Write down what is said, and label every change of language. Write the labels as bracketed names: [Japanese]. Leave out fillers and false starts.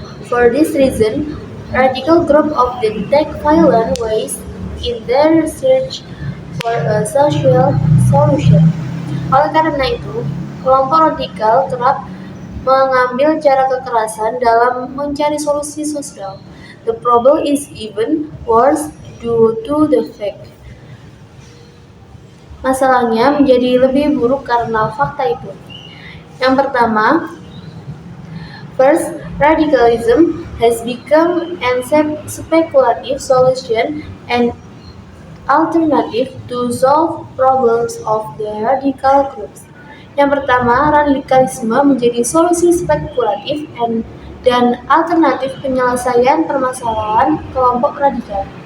[English] For this reason, radical groups often take violent ways in their search for a social solution. [Indonesian] Oleh karena itu, kelompok radikal kerap mengambil cara kekerasan dalam mencari solusi sosial. [English] The problem is even worse due to the fact. [Indonesian] Masalahnya menjadi lebih buruk karena fakta itu. Yang pertama, [English] first, radicalism has become a speculative solution and alternative to solve problems of the radical groups. [Indonesian] Yang pertama, radikalisme menjadi solusi spekulatif dan alternatif penyelesaian permasalahan kelompok radikal.